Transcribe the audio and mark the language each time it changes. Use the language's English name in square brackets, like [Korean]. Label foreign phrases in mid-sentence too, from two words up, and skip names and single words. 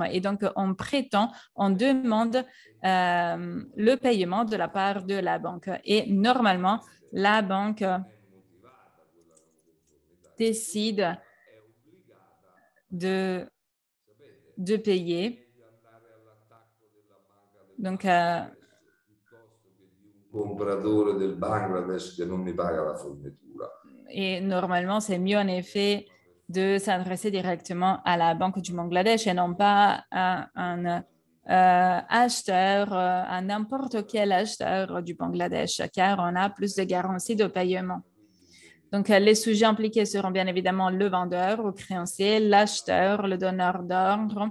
[French] Et donc, on demande le paiement de la part de la banque. Et normalement, la banque décide de payer. Donc, [Italian] compratore del Bangladesh che non mi paga la fornitura. [French] Et normalement, c'est mieux en effet de s'adresser directement à la Banque du Bangladesh et non pas à un acheteur, à n'importe quel acheteur du Bangladesh, car on a plus de garanties de paiement. Donc, les sujets impliqués seront bien évidemment le vendeur ou créancier, l'acheteur, le donneur d'ordre.